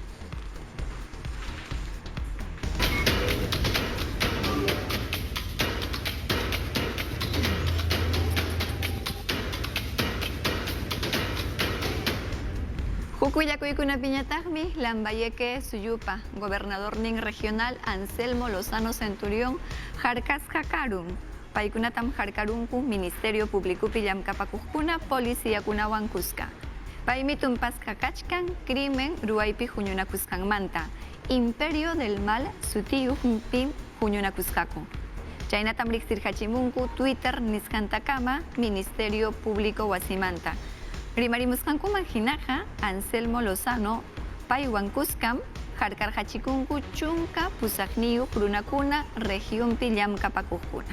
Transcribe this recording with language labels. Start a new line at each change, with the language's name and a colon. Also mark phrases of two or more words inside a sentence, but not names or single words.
Quechua: Hukullakuykunapiñataqmi Lambayeque Suyupa, gobernador nin regional Anselmo Lozano Centurión, jarkasqa karun. Paykunatam jarkarunku Ministerio Publicupi llamkapakuqkuna policiakunawan kuska. Paymi tumpasqa kachkan crimen ruwaypi huñunakusqanmanta. Imperio del Mal sutiyuqpi huñunakusqaku. Chaynatam riqsirhachimunku Twitter nisqantakama Ministerio Público wasimanta. Rimarimusqankuman hinaqa Anselmo Lozano paywan kuskam jarkarhachikunku chunka pusaqniyuq runakuna regionpi llamkapakuqkuna.